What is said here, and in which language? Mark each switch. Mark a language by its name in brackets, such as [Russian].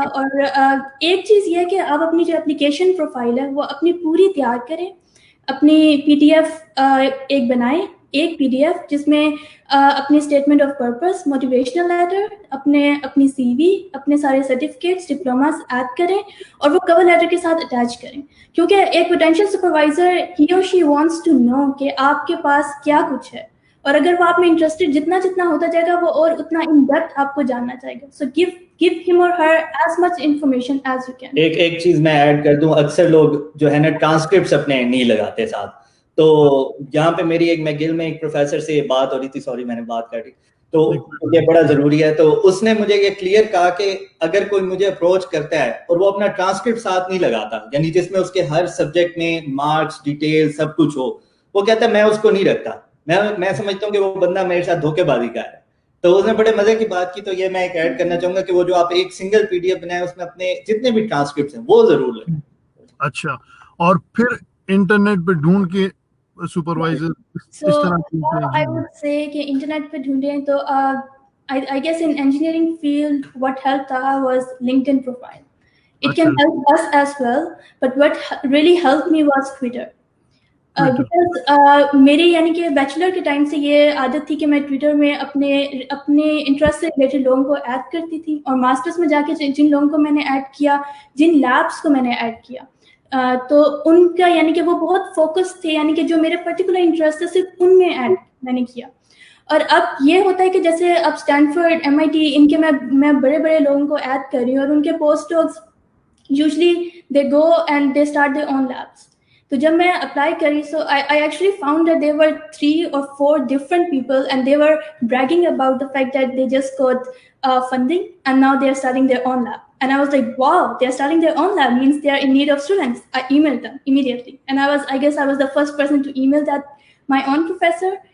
[Urdu] اور ایک چیز یہ ہے کہ آپ اپنی جو اپلیکیشن پروفائل ہے وہ اپنی پوری تیار کریں, اپنی PDF ایک بنائیں, ایک PDF جس میں اپنی statement of purpose, motivational letter, اپنی CV, اپنے سارے سرٹیفکیٹس, ڈپلوماز ایڈ کریں اور وہ کور لیٹر کے ساتھ اٹیچ کریں. کیونکہ ایک پوٹینشیل سپروائزر [English] ہی اور she wants to know [Urdu] کہ آپ کے پاس کیا کچھ ہے, اور اگر وہ آپ میں انٹرسٹڈ جتنا ہوتا جائے گا وہ اور اتنا ان ڈیپتھ آپ کو جاننا چاہے گا. [English] So give him or her as much information as you can. [Urdu] ایک چیز میں ایڈ کر دوں, اکثر لوگ جو ہے نا ٹرانسکرپٹس اپنے نہیں لگاتے ساتھ. تو یہاں پہ میری ایک میگل میں ایک پروفیسر سے بات ہو رہی تھی, سوری میں نے بات کر دی, تو یہ بڑا ضروری ہے. تو اس نے مجھے یہ کلیئر کہا کہ اگر کوئی مجھے اپروچ کرتا ہے اور وہ اپنا ٹرانسکرپٹ ساتھ نہیں لگاتا, یعنی جس میں اس کے ہر سبجیکٹ میں مارکس, ڈیٹیل سب کچھ ہو, وہ کہتا ہے میں اس کو نہیں رکھتا. میں سمجھتا ہوں کہ وہ بندہ میرے ساتھ دھوکے بازی کا ہے. تو اس نے بڑے مزے کی بات کی. تو یہ میں ایک ایڈ کرنا چاہوں گا کہ وہ جو آپ ایک سنگل پی ڈی ایف بنائیں اس میں اپنے جتنے بھی ٹرانسکرپٹس ہیں وہ ضرور لگیں. اچھا, اور پھر انٹرنیٹ پہ ڈھونڈ کے سپروائزر اس طرح [English] So I would say [Urdu] کہ انٹرنیٹ پہ ڈھونڈیں تو [English] I guess in engineering field what helped was LinkedIn profile. It can help us as well, but what really helped me was Twitter. Because [Urdu] میری یعنی کہ بیچلر کے time سے یہ عادت تھی کہ میں ٹویٹر میں اپنے انٹرسٹ سے ریلیٹڈ لوگوں کو ایڈ کرتی تھی, اور ماسٹرس میں جا کے جن لوگوں کو میں نے ایڈ کیا, جن لیبس کو میں نے ایڈ کیا, تو ان کا یعنی کہ وہ بہت فوکس تھے, یعنی کہ جو میرے پرٹیکولر انٹرسٹ ہے صرف ان میں ایڈ میں نے کیا. اور اب یہ ہوتا ہے کہ جیسے اب اسٹینفورڈ, MIT, ان کے میں بڑے بڑے لوگوں کو ایڈ کر رہی ہوں, اور ان کے post docs [English] Usually they go and they start their own labs. [Urdu] تو جب میں اپلائی کری, [English] So I actually found that there were 3 or 4 different people and they were bragging about the fact that they just got funding and now they are starting their own lab. And I was like, wow, they are starting their own lab, means they are in need of students. I emailed them immediately. And I guess I was the first person to email that my own professor.